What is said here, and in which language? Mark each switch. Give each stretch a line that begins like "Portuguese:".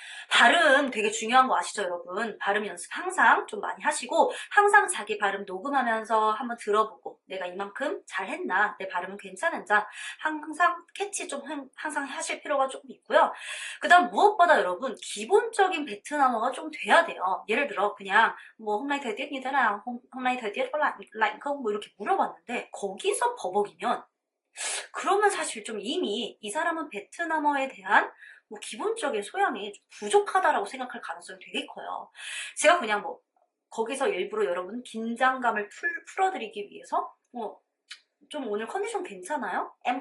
Korean: 발음 되게 중요한 거 아시죠, 여러분? 발음 연습 항상 좀 많이 하시고 항상 자기 발음 녹음하면서 한번 들어보고 내가 이만큼 잘했나, 내 발음은 괜찮은지 항상 캐치 좀 항상 하실 필요가 조금 있고요. 그 다음 무엇보다 여러분 기본적인 베트남어가 좀 돼야 돼요. 예를 들어 그냥 뭐
Vietnamese: hôm nay thời tiết như thế nào, hôm nay thời tiết có lạnh không?
Korean: 뭐 이렇게 물어봤는데 거기서 버벅이면 그러면 사실 좀 이미 이 사람은 베트남어에 대한 뭐 기본적인 소양이 좀 부족하다라고 생각할 가능성이 되게 커요. 제가 그냥 뭐 거기서 일부러 여러분 긴장감을 풀어드리기 위해서 좀 오늘 컨디션 괜찮아요?